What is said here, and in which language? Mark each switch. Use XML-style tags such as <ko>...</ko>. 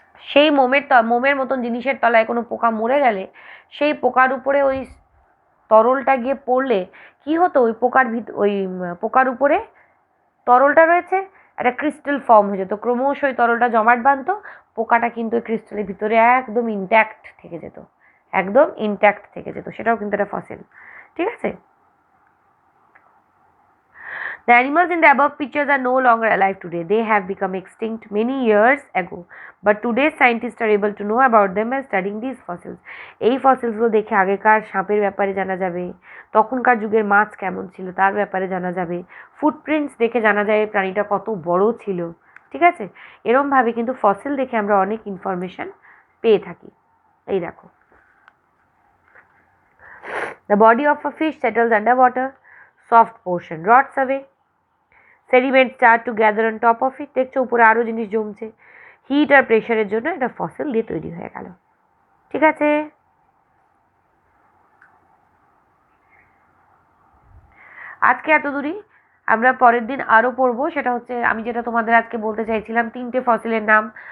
<bn>সেই মোমের মতন জিনিসের তলায় কোনো পোকা মরে গেলে সেই পোকার উপরে ওই তরলটা গিয়ে পড়লে কি হতো, ওই পোকার উপরে তরলটা রয়েছে একটা ক্রিস্টাল ফর্ম হয়ে যেত, ক্রমশ ওই তরলটা জমাট বাঁধতো, পোকাটা কিন্তু ওই ক্রিস্টালের ভিতরে একদম ইনট্যাক্ট থেকে যেত, একদম ইনট্যাক্ট থেকে যেত। সেটাও কিন্তু একটা ফসিল। ঠিক আছে?</bn> <en>The animals in the above pictures are no longer alive today. They have become extinct many years ago. But today's scientists are able to know about them by studying these fossils.</en> <bn>এই ফসিলসগুলো দেখে আগেকার সাপের ব্যাপারে জানা যাবে, তখনকার যুগের মাছ কেমন ছিল তার ব্যাপারে জানা যাবে, ফুটপ্রিন্টস দেখে জানা যায় প্রাণীটা কত বড় ছিল। ঠিক আছে? এরমভাবে কিন্তু ফসিল দেখে আমরা অনেক ইনফরমেশন পেয়ে থাকি। এই দেখো,</bn> <en>The body of a fish settles underwater, soft portion rots away, sediment start to gather on top of it.</en> <bn>দেখছো উপরে আরো জিনিস জমছে, হিট আর প্রেশারের জন্য এটা ফসিল দিয়ে তৈরি হয়ে গেল। ঠিক আছে? আজকে এত দূরই। আমরা পরের দিন আরও পড়বো। সেটা হচ্ছে আমি যেটা তোমাদের আজকে বলতে চাইছিলাম, 3টে ফসিলের নাম।</bn>